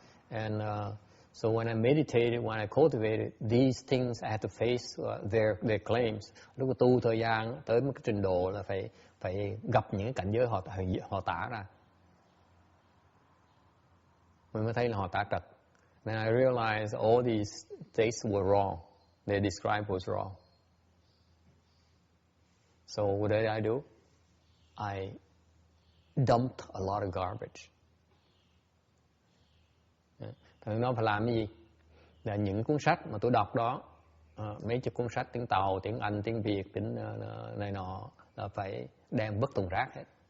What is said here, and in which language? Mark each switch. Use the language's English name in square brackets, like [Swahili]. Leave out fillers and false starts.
[English] And so when I meditated, when I cultivated these things, I had to face their claims. [Vietnamese] Lúc mà tu thời gian tới một cái trình độ là phải gặp những cái cảnh giới họ tả ra, mình mới thấy là họ tả trật. [English] Then I realized all these states were wrong. They described was wrong. So what did I do? I dumped a lot of garbage. [Vietnamese] Nó phải làm cái gì? Là những cuốn sách mà tôi đọc đó, mấy chục cuốn sách tiếng Tàu, tiếng Anh, tiếng Việt, tiếng này nọ, là phải đem vứt thùng rác hết.